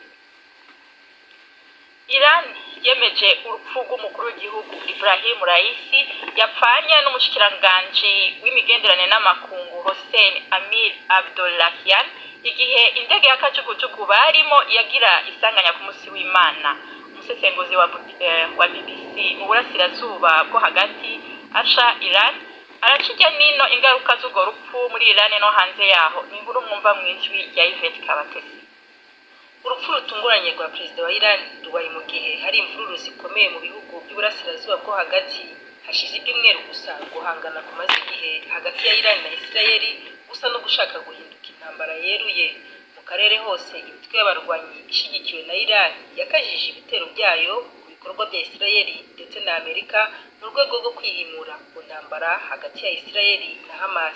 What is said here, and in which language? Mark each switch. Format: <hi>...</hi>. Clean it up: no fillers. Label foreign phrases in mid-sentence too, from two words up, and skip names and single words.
<rn>Iran yemeje urupfu rw'umukuru w'igihugu Ibrahim Raisi yapfanye n'umushikiranganje w'imigenderanire n'amakungu Hossein Amir Abdollahian igihe indege y'akajugujugu barimo yagira isanganya ku musi w'Imana. Umusesenguzi wa BBC mu burasirazuba bwo hagati Asha Iran aracijya nino ingaruka z'urwo rupfu muri Iran no hanze yaho. Ni inkuru mwumva mwijwi rya Yvette Kabatesi. Urupfu rutunguranye rwa perezida wa Iran rubaye mu gihe hari imvururu zikomeye mu bihugu by'uburasirazuba bwo hagati. Hashize ibyumweru gusa guhangana kumaze igihe hagati ya Iran na Israel gusa no gushaka guhinduka intambara yeruye. Mu mu karere hose imitwe y'abarwanyi ishigikiwe na Iran yakajije ibitero byayo ku bikorwa bya Isirayeli ndetse na Amerika mu rwego rwo kwihimura ku ntambara hagati ya Isirayeli na Hamas.</rn>